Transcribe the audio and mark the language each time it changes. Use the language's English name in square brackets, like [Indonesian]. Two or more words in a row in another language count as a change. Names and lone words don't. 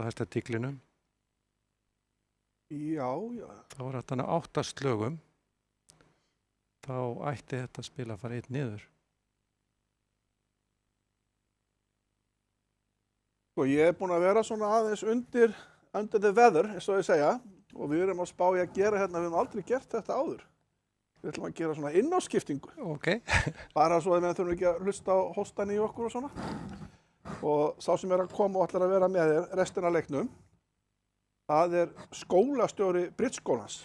[Icelandic] hæsta tíglinu. Já. Þá var hann á 8 slögum, þá ætti þetta spil að fara 1 niður. Og ég búinn að vera svona aðeins [English] under the weather, [Icelandic] eins og ég segja, og við erum að spá í að gera hérna, við hefum aldrei gert þetta áður. Við ætlum að gera svona innáskiptingu. Ok. Bara svo að við þurfum ekki að hlusta á hóstan í okkur og svona. Og sá sem að koma og ætlar að vera með þér restina af leiknum, það skólastjóri Bridge-skólans.